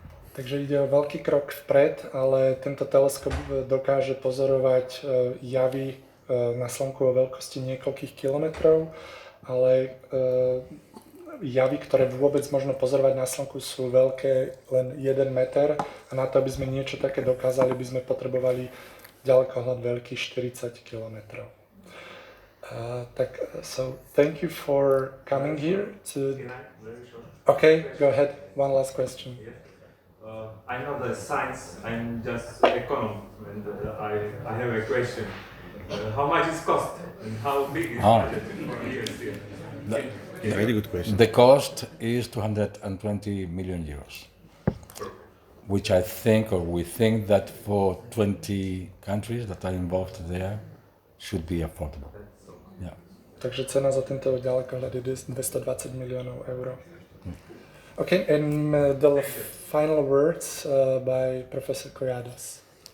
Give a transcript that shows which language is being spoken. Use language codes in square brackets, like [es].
[sk] Takže ide o veľký krok vpred, ale tento teleskop dokáže pozorovať javy na Slnku o veľkosti niekoľkých kilometrov, ale javy, ktoré vôbec možno pozorovať na Slnku, sú veľké len 1 meter a na to, aby sme niečo také dokázali, by sme potrebovali ďalekohľad veľký 40 kilometrov. [en] So thank you for coming here to... Okay, go ahead. One last question. I know the science, I'm just econom, and I have a question. How much is cost and how big is the budget for years here? Very good question. The cost is 220 million euros, which I think, or we think that for 20 countries that are involved there should be affordable. Yeah. [sk] Takže cena za tento ďalekohľad je 220 miliónov eur. [en] Okay, and the final words by Professor Collados.